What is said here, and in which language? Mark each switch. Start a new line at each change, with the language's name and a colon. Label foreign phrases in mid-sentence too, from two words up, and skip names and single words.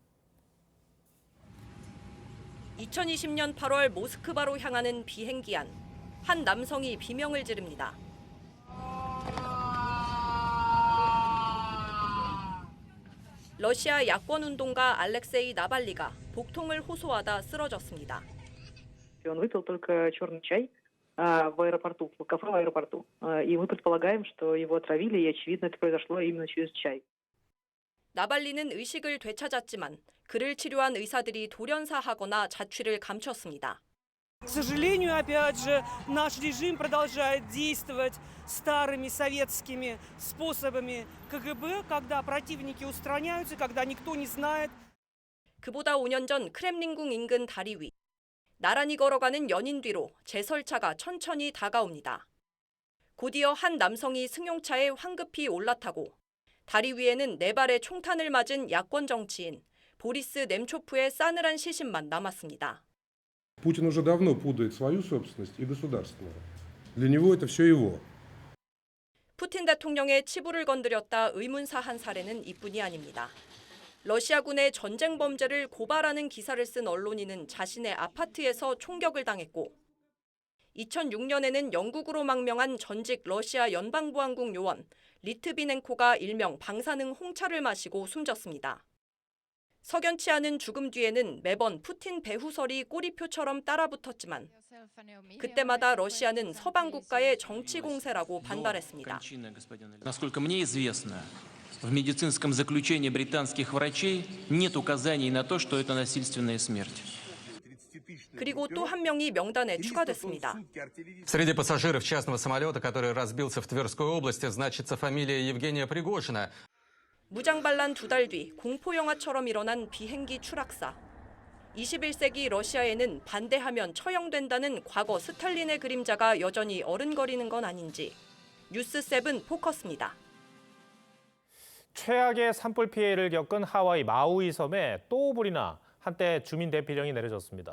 Korean: 2020년 8월 모스크바로 향하는 비행기 안, 한 남성이 비명을 지릅니다. 러시아 야권운동가 알렉세이 나발리가 복통을 호소하다 쓰러졌습니다.
Russian: Он выпил только черный чай в аэропорту, в кафе в аэропорту. И мы предполагаем, что его отравили, и очевидно это произошло именно через чай.
Korean: 나발리는 의식을 되찾았지만 그를 치료한 의사들이 돌연사하거나 자취를 감췄습니다.
Russian: К сожалению, опять же, наш режим продолжает действовать старыми советскими способами КГБ, когда противники устраняются, когда никто не знает.
Korean: 그보다 5년 전 크렘린궁 인근 다리 위. 나란히 걸어가는 연인 뒤로 제설차가 천천히 다가옵니다. 곧이어 한 남성이 승용차에 황급히 올라타고 다리 위에는 4발의 총탄을 맞은 야권 정치인 보리스 넴초프의 싸늘한 시신만 남았습니다.
Russian: Путин уже давно путает свою собственность и государственную. Для него это все его.
Korean: 푸틴 대통령의 치부를 건드렸다 의문사한 사례는 이뿐이 아닙니다. 러시아군의 전쟁 범죄를 고발하는 기사를 쓴 언론인은 자신의 아파트에서 총격을 당했고 2006년에는 영국으로 망명한 전직 러시아 연방보안국 요원 리트비넨코가 일명 방사능 홍차를 마시고 숨졌습니다. 석연치 않은 죽음 뒤에는 매번 푸틴 배후설이 꼬리표처럼 따라붙었지만 그때마다 러시아는 서방 국가의 정치 공세라고 반발했습니다.
Russian: Насколько мне известно, в медицинском заключении британских врачей нет указаний на то, что это насильственная смерть.
Korean: 그리고 또 한 명이 명단에 추가됐습니다.
Russian: Среди пассажиров частного самолета, который разбился в Тверской области, значится фамилия Евгения Пригожина.
Korean: 무장반란 2달 뒤 공포영화처럼 일어난 비행기 추락사. 21세기 러시아에는 반대하면 처형된다는 과거 스탈린의 그림자가 여전히 어른거리는 건 아닌지. 뉴스7 포커스입니다. 최악의 산불 피해를 겪은 하와이 마우이 섬에 또 불이나 한때 주민 대피령이 내려졌습니다.